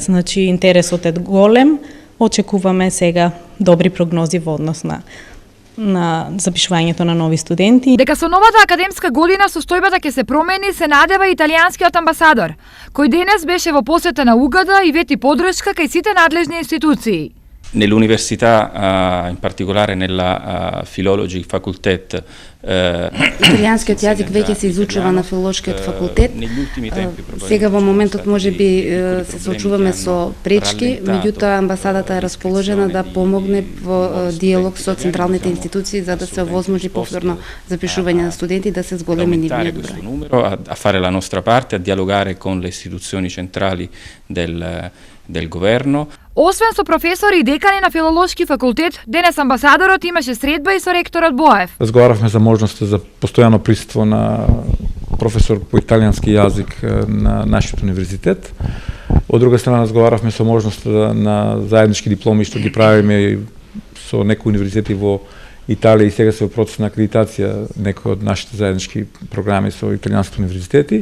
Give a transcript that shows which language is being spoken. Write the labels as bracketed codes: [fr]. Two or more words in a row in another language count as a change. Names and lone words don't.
[mk] Значи интересот е голем. Очекуваме сега добри прогнози во однос на запишувањето на нови студенти. Дека со новата академска година состојбата ќе се промени, се надева италијанскиот амбасадор, кој денес беше во посета на УГД и вети подршка кај сите надлежни институции. [it] Nell'università, in particolare nella [en] Philology Facultet, [mk] италијанскиот јазик веќе се изучува на филолошкиот факултет. Сега во моментот можеби се соочуваме со пречки, меѓутоа амбасадата е расположена да помогне во диалог со централните институции за да се овозможи повторно запишување на студенти да се зголеми нивниот број. [it] A fare la nostra parte, a dialogare con le istituzioni centrali del governo. [mk] Освен со професори и декани на филолошки факултет, денес амбасадорот имаше средба и со ректорот Боев. Разговаравме за можноста за постојано присуство на професор по италијански јазик на нашиот универзитет. Од друга страна разговаравме со можноста на заеднички дипломи што ги правиме со некои универзитети во Италија и сега се во процес на акредитација некои од нашите заеднички програми со италијанските универзитети.